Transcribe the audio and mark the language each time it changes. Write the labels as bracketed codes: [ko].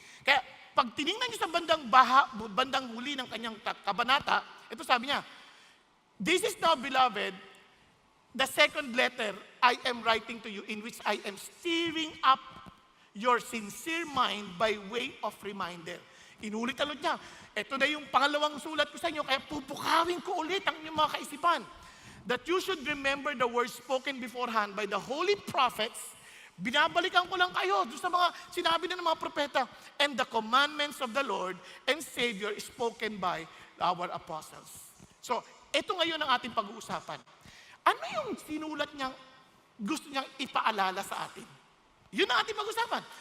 [tl] Kaya pag tinignan nyo sa bandang huli ng kanyang kabanata, ito sabi niya, [en] this is now, beloved, the second letter I am writing to you in which I am stirring up your sincere mind by way of reminder. [tl] Inulit-ulit niya. Ito na yung pangalawang sulat ko sa inyo, kaya pupukawin ko ulit ang inyong mga kaisipan. [en] That you should remember the words spoken beforehand by the holy prophets. [tl] Binabalikan ko lang kayo doon sa mga sinabi na ng mga propeta. [en] And the commandments of the Lord and Savior spoken by our apostles. [tl] So, ito ngayon ang ating pag-uusapan. Ano yung sinulat niyang gusto niyang ipaalala sa atin? Yun ang ating pag-usapan.